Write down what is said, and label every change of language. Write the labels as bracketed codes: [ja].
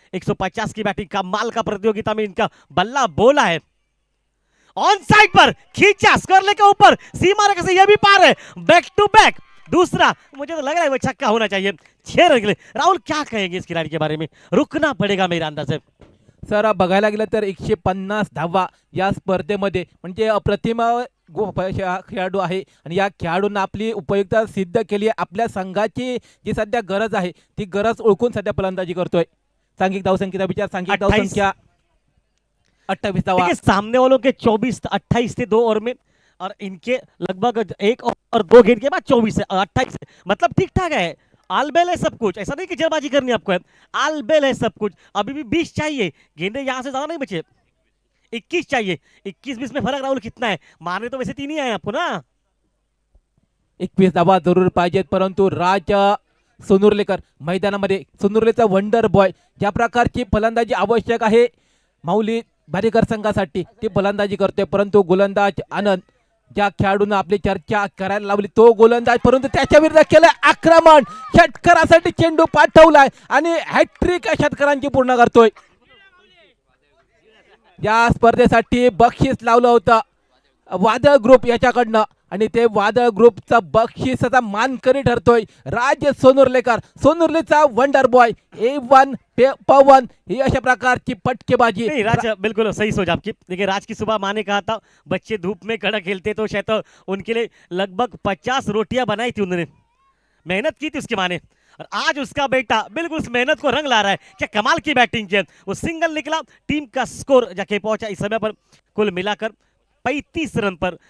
[hi] 150 की बैटिंग, कमाल का प्रतियोगिता में इनका बल्ला बोला है। ऑन साइड पर खींचा, स्कोर लेके ऊपर, सीमा रेखा से ये भी पार है, बैक टू बैक। दूसरा मुझे तो लग रहा है वो छक्का होना चाहिए 6 रन के लिए। राहुल क्या कहेंगे इस खिलाड़ी के बारे में, रुकना पड़ेगा मेरे अंदाज से। [mr] सर बघायला गेलं तर 150 धावा या स्पर्धेमध्ये म्हणजे अप्रतिम खेळाडू आहे आणि या खेळाडूंना आपली उपयुक्तता सिद्ध केली आहे। आपल्या संघाची जी सध्या गरज आहे ती गरज ओळखून सध्या फलंदाजी करतोय। सांघिक धावसंख्येचा विचार, सांघिक धावसंख्या 28 धावा। [hi] देखिए सामने वालों के 24 28 थे 2 ओवर में, और इनके लगभग 1 और 2 गेंद के बाद 24 है 28 है, मतलब ठीक ठाक है। आलबेल है सब कुछ, ऐसा नहीं कि जल्दबाजी करनी आपको है, आलबेल है सब कुछ। अभी भी 20 चाहिए, गेंदे यहां से ज्यादा नहीं बचे, 21 चाहिए। 21-20 में फर्क राहुल कितना है, मारने तो वैसे 3 ही आए आपको ना। [mr] 21 धावा जरूर पाहिजेत, परंतु राज सोनुर्लेकर मैदानामध्ये, सोनुर्लेचा वंडर बॉय, ज्या प्रकारची फलंदाजी आवश्यक आहे माऊली भारेकर संघासाठी ती फलंदाजी करतोय। परंतु गोलंदाज आनंद, ज्या खेळाडूंना आपली चर्चा करायला लावली तो गोलंदाज, परंतु त्याच्या विरुद्ध केलं आक्रमण, षटकारासाठी चेंडू पाठवलाय आणि हॅट्रिक षटकारांची पूर्ण करतोय। या स्पर्धेसाठी बक्षीस लावलं होतं वादळ ग्रुप याच्याकडनं आणि ते वादळ ग्रुपचा बक्षिसाचा मानकरी ठरतोय राज सोनुर्लेकर, सोनुर्लेचा वंडर बॉय A1 पवन, ही अशा प्रकारची पटकेबाजी। [hi] नहीं राज बिल्कुल सही सोच आपकी। देखिए राज की सुबह माँ ने कहा था बच्चे धूप में कड़ा खेलते तो शायद उनके लिए लगभग 50 रोटियां बनाई थी, उन्होंने मेहनत की थी उसकी माँ ने, और आज उसका बेटा बिल्कुल उस मेहनत को रंग ला रहा है। क्या कमाल की बैटिंग की है, वो सिंगल निकला, टीम का स्कोर जाके पहुंचा इस समय पर कुल मिलाकर 35 रन पर।